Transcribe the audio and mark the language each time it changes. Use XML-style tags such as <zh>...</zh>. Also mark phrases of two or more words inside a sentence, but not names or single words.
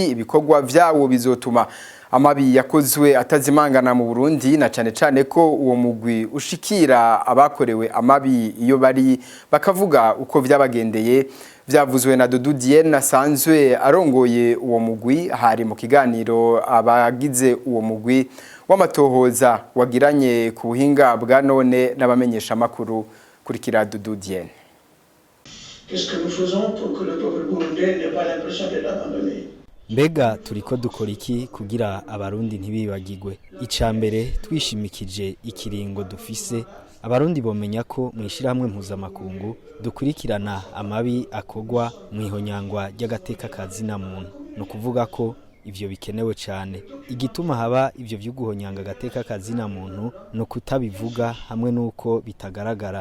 <rn>Ibikorwa vyawo bizotuma amabi yakozwe atazimangana mu Burundi, na cane ko uwo mugwi ushikira abakorewe amabi iyo bari bakavuga uko vyabagendeye. Vyavuzwe na Doudou Diène asanzwe arongoye uwo mugwi hari mu kiganiro abagize uwo mugwi w'amatohoza wagiranye ku buhinga bwa none n'abamenyesha makuru kurikira Doudou Diène.</rn> <fr>Qu'est-ce que nous faisons pour que le peuple burundais n'ait pas l'impression d'être abandonné?</fr> <rn>Mbega turiko dukora iki kugira abarundi ntibibagirwe? Icambere twishimikije ikiringo dufise, abarundi bomenya ko mwishirahamwe mpuzamakungu dukurikirana amabi akogwa mwihonyangwa ry'agateka kazina muntu. No kuvuga ko ivyo bikenewe cyane. Igituma haba ivyo vy'uguhonyanga agateka kazina muntu no kutabivuga hamwe nuko bitagaragara.</rn>